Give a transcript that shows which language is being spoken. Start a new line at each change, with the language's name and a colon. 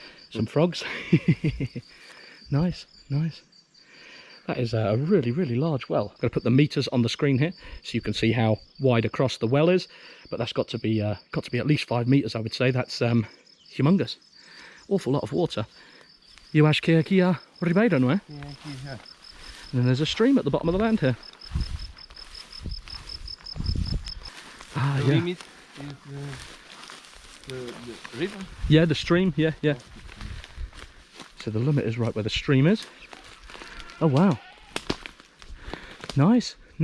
English: Some frogs. Nice. That is a really large well. I'm going to put the meters on the screen here so you can see how wide across the well is, but that's got to be at least 5 meters, I would say. That's humongous. Awful lot of water.
Portuguese: You acho que aqui há ribeira, não é? Yeah, aqui já.
English: And then there's a stream at the bottom of the land here. Ah, The yeah. limit is the river. Yeah, the stream, yeah. So the limit is right where the stream is. Oh wow. Nice.